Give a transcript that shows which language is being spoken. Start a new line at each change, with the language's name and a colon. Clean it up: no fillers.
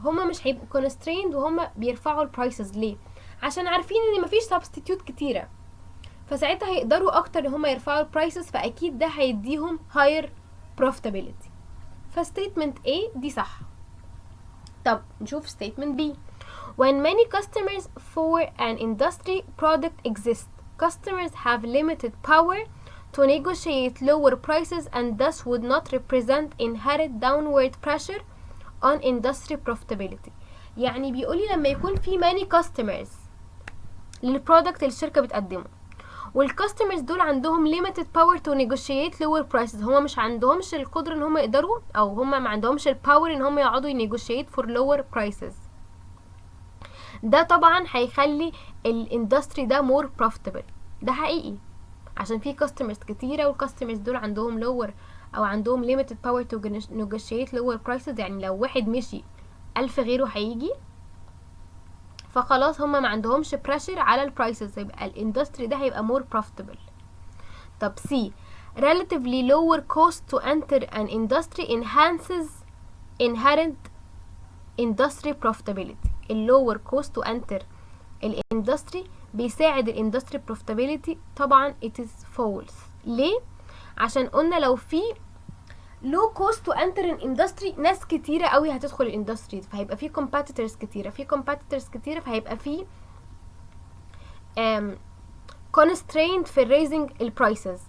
Arabic: هما مش هيبقوا constrained وهما بيرفعوا البرايسز ليه؟ عشان عارفين ان مفيش substitute كتيرة، فساعتها هيقدروا اكتر ان هما يرفعوا البرايسز، فاكيد ده هيديهم higher profitability. فstatement A دي صح.
English: طب نشوف statement B. When many customers for an industry product exist, customers have limited power to negotiate lower prices and thus would not represent inherent downward pressure on industry profitability.
Arabic: يعني بيقولي لما يكون في many customers للبرودكت اللي الشركة بتقدمه، والكاستمرز دول عندهم limited power to negotiate lower prices، هما مش عندهمش القدرة ان هما يقدروا، او هما ما عندهمش الباور ان هما يقعدوا negotiate for lower prices. ده طبعا هيخلي الاندستري ده more profitable. ده حقيقي عشان في كاستمرز كتيرة والكاستمرز دول عندهم lower او عندهم limited power to negotiate lower prices. يعني لو واحد مشي 1000 غيره هيجي، فخلاص هما ما عندهمش pressure على البرايسز، يبقى الاندستري ده هيبقى more profitable. طب C.
English: relatively lower cost to enter an industry enhances inherent industry profitability.
Arabic: lower cost to enter الاندستري بيساعد الاندستري profitability.
English: طبعا it is false.
Arabic: ليه؟ عشان قلنا لو في low cost to enter an industry ناس كتيرة قوي هتدخل الاندستري، فهيبقى في competitors كتيرة، فهيبقى في constraint في raising البرايسز.